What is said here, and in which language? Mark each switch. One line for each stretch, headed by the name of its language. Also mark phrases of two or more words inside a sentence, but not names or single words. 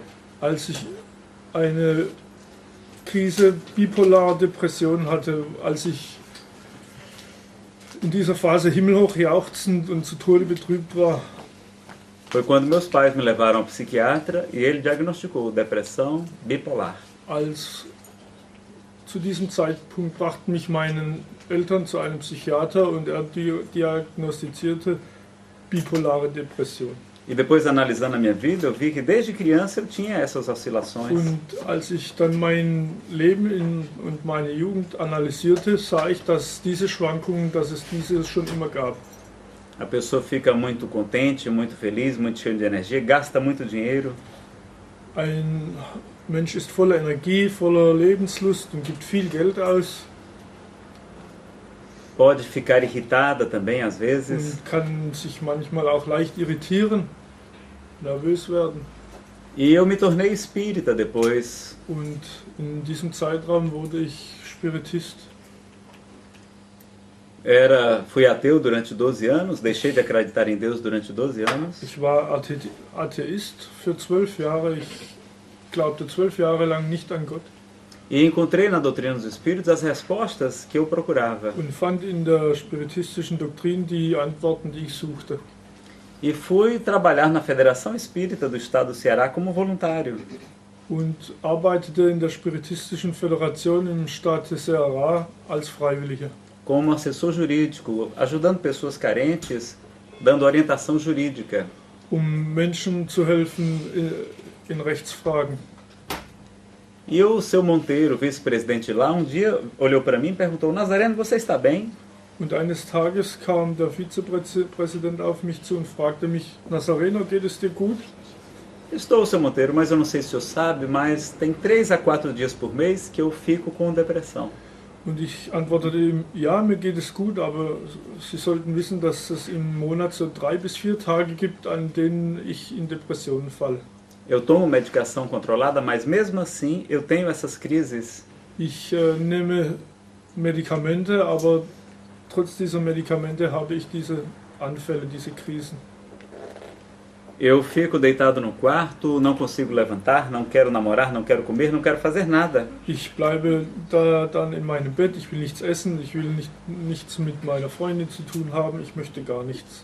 German: Als ich eine Krise bipolar Depression hatte, als ich in dieser Phase himmelhoch jauchzend und zu Tode betrübt war,
Portuguese: Foi quando meus pais me levaram ao psiquiatra e ele diagnosticou depressão bipolar.
German: Zu diesem Zeitpunkt brachten mich meine Eltern zu einem Psychiater und er diagnostizierte bipolare Depression.
Portuguese: E depois, analisando a minha vida, eu vi que desde criança eu tinha essas oscilações.
German: Und als ich dann mein Leben und meine Jugend analysierte, sah ich, dass diese Schwankungen, dass es diese schon immer gab.
Portuguese: A pessoa fica muito contente, muito feliz, muito cheio de energia, gasta muito dinheiro.
German: Ein Mensch ist voller Energie, voller Lebenslust und gibt viel Geld aus.
Portuguese: Pode ficar irritada também, às vezes.
German: Und kann sich manchmal auch leicht irritieren, nervös werden.
Portuguese: E eu me tornei espírita depois.
German: Und in diesem Zeitraum wurde ich Spiritist.
Portuguese: Fui ateu durante 12 anos, deixei de acreditar em Deus durante 12 anos.
German: Ich war Atheist für 12 Jahre. Ich glaubte 12 Jahre lang nicht an Gott.
Portuguese: E encontrei na doutrina dos Espíritos as respostas que eu procurava.
German: Und fand in der spiritistischen Doktrin die Antworten, die ich suchte.
Portuguese: E fui trabalhar na Federação Espírita do Estado do Ceará como voluntário.
German: und arbeitete in der Spiritistischen Föderation im Staat Ceará als Freiwilliger.
Portuguese: como assessor jurídico, ajudando pessoas carentes, dando orientação jurídica.
German: Menschen zu helfen in Rechtsfragen.
Portuguese: E o seu Monteiro, vice-presidente lá, um dia olhou para mim e perguntou: Nazareno, você está bem?
German: Und eines Tages kam der Vizepräsident auf mich zu und fragte mich: Nazareno, geht es dir gut?
Portuguese: Estou, seu Monteiro, mas eu não sei se o senhor sabe, mas tem 3 a 4 dias por mês que eu fico com depressão.
German: Und ich antwortete ihm: Ja, mir geht es gut, aber Sie sollten wissen, dass es im Monat so 3 bis 4 Tage gibt, an denen ich in Depressionen falle.
Portuguese: Eu tomo medicação controlada, mas mesmo assim eu tenho essas crises.
German: Ich nehme Medikamente, aber trotz dieser Medikamente habe ich diese Anfälle, diese Krisen.
Portuguese: Eu fico deitado no quarto, não consigo levantar, não quero namorar, não quero comer, não quero fazer nada.
German: Ich bleibe da dann in meinem Bett, ich will nichts essen, ich will nichts mit meiner Freundin zu tun haben, ich möchte gar nichts.